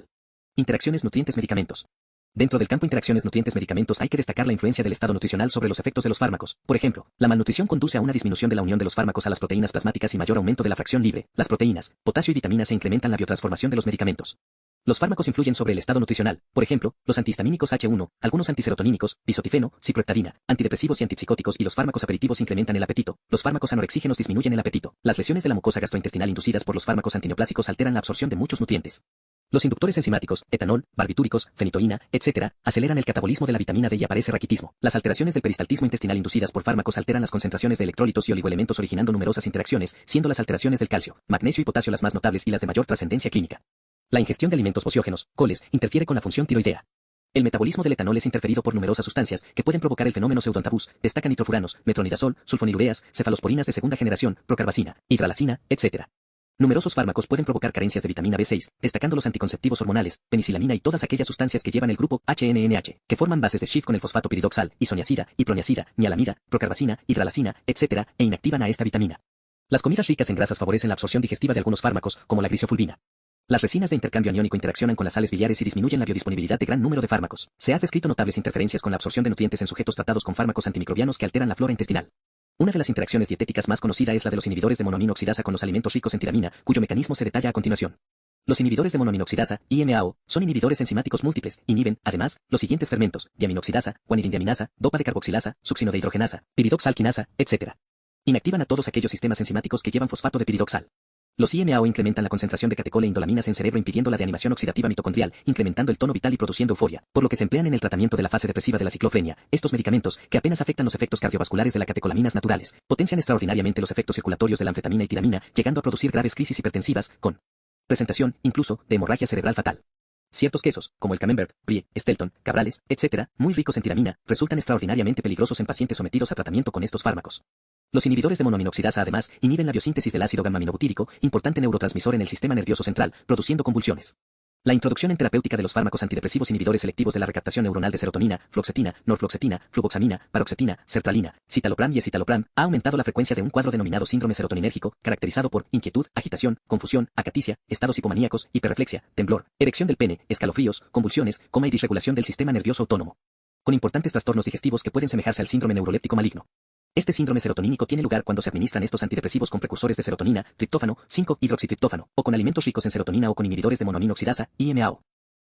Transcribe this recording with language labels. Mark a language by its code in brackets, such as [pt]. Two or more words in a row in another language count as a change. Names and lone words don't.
[es] Interacciones nutrientes-medicamentos. Dentro del campo interacciones nutrientes-medicamentos hay que destacar la influencia del estado nutricional sobre los efectos de los fármacos. Por ejemplo, la malnutrición conduce a una disminución de la unión de los fármacos a las proteínas plasmáticas y mayor aumento de la fracción libre. Las proteínas, potasio y vitaminas se incrementan la biotransformación de los medicamentos. Los fármacos influyen sobre el estado nutricional, por ejemplo, los antihistamínicos H1, algunos antiserotonínicos, bisotifeno, ciproheptadina, antidepresivos y antipsicóticos y los fármacos aperitivos incrementan el apetito, los fármacos anorexígenos disminuyen el apetito. Las lesiones de la mucosa gastrointestinal inducidas por los fármacos antineoplásicos alteran la absorción de muchos nutrientes. Los inductores enzimáticos, etanol, barbitúricos, fenitoína, etc., aceleran el catabolismo de la vitamina D y aparece raquitismo. Las alteraciones del peristaltismo intestinal inducidas por fármacos alteran las concentraciones de electrolitos y oligoelementos originando numerosas interacciones, siendo las alteraciones del calcio, magnesio y potasio las más notables y las de mayor trascendencia clínica. La ingestión de alimentos ociógenos, coles, interfiere con la función tiroidea. El metabolismo del etanol es interferido por numerosas sustancias que pueden provocar el fenómeno pseudoantabús, destacan nitrofuranos, metronidazol, sulfonilureas, cefalosporinas de segunda generación, procarbazina, hidralacina, etc. Numerosos fármacos pueden provocar carencias de vitamina B6, destacando los anticonceptivos hormonales, penicilamina y todas aquellas sustancias que llevan el grupo HNNH, que forman bases de Schiff con el fosfato piridoxal, isoniazida, iproniazida, nialamida, procarbazina, hidralacina, etc., e inactivan a esta vitamina. Las comidas ricas en grasas favorecen la absorción digestiva de algunos fármacos, como la glicofulvina. Las resinas de intercambio aniónico interaccionan con las sales biliares y disminuyen la biodisponibilidad de gran número de fármacos. Se han descrito notables interferencias con la absorción de nutrientes en sujetos tratados con fármacos antimicrobianos que alteran la flora intestinal. Una de las interacciones dietéticas más conocida es la de los inhibidores de monoaminoxidasa con los alimentos ricos en tiramina, cuyo mecanismo se detalla a continuación. Los inhibidores de monoaminoxidasa, IMAO, son inhibidores enzimáticos múltiples, inhiben, además, los siguientes fermentos: diaminoxidasa, guanidindiaminasa, dopa de carboxilasa, succino de hidrogenasa, piridoxalquinasa, etc. Inactivan a todos aquellos sistemas enzimáticos que llevan fosfato de piridoxal. Los IMAO incrementan la concentración de catecol e indolaminas en cerebro impidiendo la deanimación oxidativa mitocondrial, incrementando el tono vital y produciendo euforia, por lo que se emplean en el tratamiento de la fase depresiva de la ciclofrenia. Estos medicamentos, que apenas afectan los efectos cardiovasculares de las catecolaminas naturales, potencian extraordinariamente los efectos circulatorios de la anfetamina y tiramina, llegando a producir graves crisis hipertensivas, con presentación, incluso, de hemorragia cerebral fatal. Ciertos quesos, como el camembert, brie, stelton, cabrales, etc., muy ricos en tiramina, resultan extraordinariamente peligrosos en pacientes sometidos a tratamiento con estos fármacos. Los inhibidores de monoaminoxidasa además inhiben la biosíntesis del ácido gamma-aminobutírico, importante neurotransmisor en el sistema nervioso central, produciendo convulsiones. La introducción en terapéutica de los fármacos antidepresivos inhibidores selectivos de la recaptación neuronal de serotonina, floxetina, norfloxetina, fluvoxamina, paroxetina, sertralina, citalopram y escitalopram ha aumentado la frecuencia de un cuadro denominado síndrome serotoninérgico, caracterizado por inquietud, agitación, confusión, acaticia, estados hipomaníacos, hiperreflexia, temblor, erección del pene, escalofríos, convulsiones, coma y disregulación del sistema nervioso autónomo. Con importantes trastornos digestivos que pueden semejarse al síndrome neuroléptico maligno. Este síndrome serotonínico tiene lugar cuando se administran estos antidepresivos con precursores de serotonina, triptófano, 5-hidroxitriptófano, o con alimentos ricos en serotonina o con inhibidores de monoaminoxidasa, IMAO.